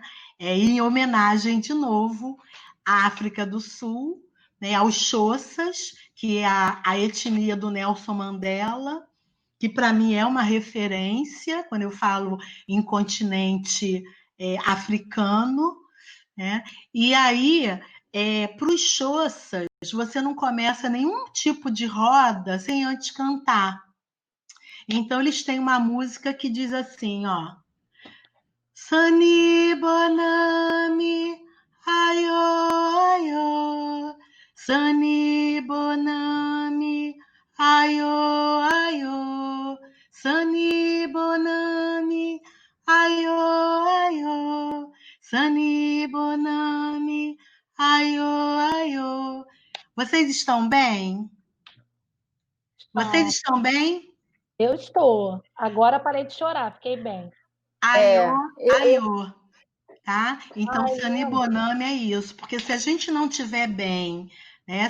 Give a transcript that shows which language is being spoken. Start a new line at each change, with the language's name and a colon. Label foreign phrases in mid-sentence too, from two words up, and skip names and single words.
Portuguese: Em homenagem, de novo, à África do Sul, né, aos Xhossas, que é a etnia do Nelson Mandela, que para mim é uma referência, quando eu falo em continente africano, né? E aí, para os Xhossas, você não começa nenhum tipo de roda sem antes cantar. Então, eles têm uma música que diz assim, ó,
Xhosa: Sani Bonami, ayo, ayo, Sani Bonami, ayo, ayo, Sani Bonami, ayo, ayo, Sani Bonami, ayo, ayo.
Portuguese: Vocês estão bem? Vocês estão bem? Eu estou. Agora parei de chorar, fiquei bem.
Xhosa: Aiô, aiô,
Portuguese: tá? Então, Sani Bonami é isso, porque se a gente não estiver bem, né?